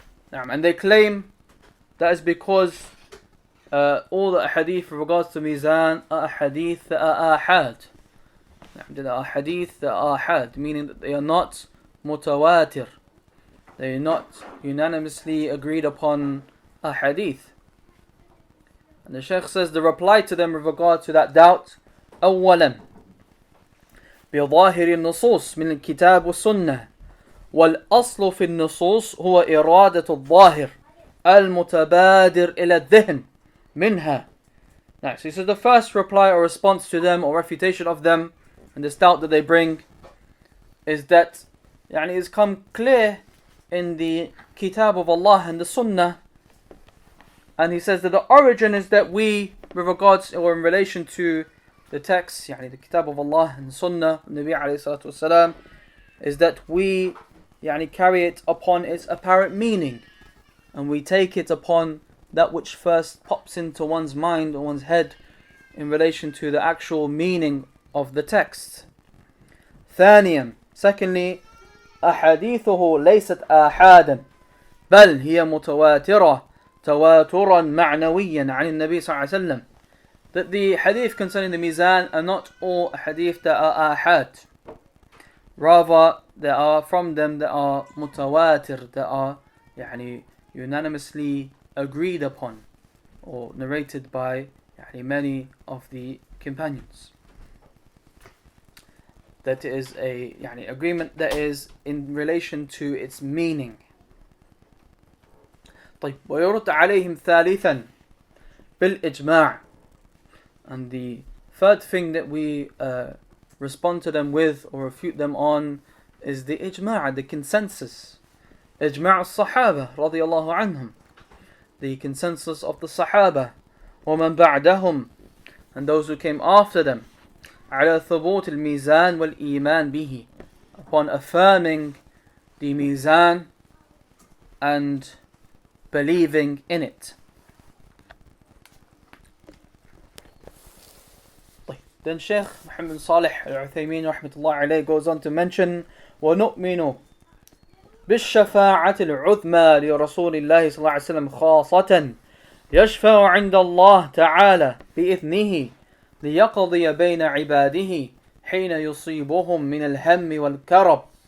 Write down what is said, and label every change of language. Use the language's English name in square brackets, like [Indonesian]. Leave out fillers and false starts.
[English] And they claim that is because all the hadith with regards to Mizan are hadith that are ahad. They are hadith that are ahad, meaning that they are not mutawatir. They are not unanimously agreed upon a hadith. And the Shaykh says the reply to them with regard to that doubt, [Arabic] أولا بظاهر النصوص من الكتاب والسنة والأصل في النصوص هو إرادة الظاهر المتبادر إلى الذهن منها [English] Next, he says the first reply or response to them or refutation of them and this doubt that they bring is that it's come clear in the Kitab of Allah and the Sunnah, and he says that the origin is that we, with regards or in relation to the text, the Kitab of Allah and the Sunnah, Nabi alayhi salatu wasalam, is that we carry it upon its apparent meaning, and we take it upon that which first pops into one's mind or one's head in relation to the actual meaning of the text. [Arabic] ثانيا, [English] secondly, [Arabic] أحاديثه ليست آحادا بل هي متواترة تواترا معنويا عن النبي صلى الله عليه وسلم. [English] That the hadith concerning the mizan are not all hadith that are ahad. Rather, there are from them that are mutawatir, that are unanimously agreed upon or narrated by many of the companions. That is a agreement that is in relation to its meaning. [Arabic] طيب ويرد عليهم ثالثا بالإجماع. [English] And the third thing that we respond to them with or refute them on is the ijma', the consensus. [Arabic] إجماع الصحابة رضي الله عنهم, [English] the consensus of the Sahaba, [Arabic] ومن بعدهم, [English] and those who came after them, [Arabic] على ثبوت الميزان والإيمان به, [English] upon affirming the mizan and believing in it. Then Shaykh Muhammad Salih Al-Uthaymeen rahmatullah alayhi goes on to mention [Arabic] وَنُؤْمِنُ بِالشَّفَاعَةِ الْعُظْمَى لِرَسُولِ اللَّهِ صلى الله عليه وسلم خاصة يشفع عند الله تعالى بإذنه ليقضي بين عباده حين يصيبهم من الهم والكرب